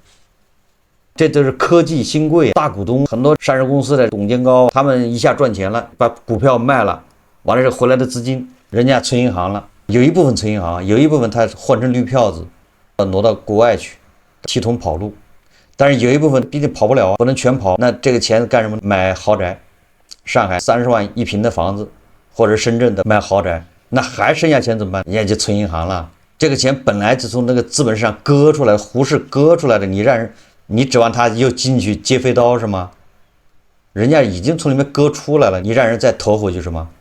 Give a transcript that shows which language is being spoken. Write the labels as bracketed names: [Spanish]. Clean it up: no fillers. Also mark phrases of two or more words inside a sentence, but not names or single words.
[Chinese] 這都是科技新貴大股東，很多上市公司的董監高，他們一下賺錢了，把股票賣了，完了這回來的資金，人家存銀行了，有一部分存銀行，有一部分他換成綠票子，挪到國外去，提桶跑路。但是有一部分畢竟跑不了，不能全跑，那這個錢幹什麼？買豪宅，上海30萬一平的房子，或者深圳的買豪宅，那還剩下錢怎麼辦？人家就存銀行了。這個錢本來就從那個資本市場割出來，胡適割出來的，你指望他又進去接飛刀是嗎？人家已經從裡面割出來了，你讓人再投回去是嗎？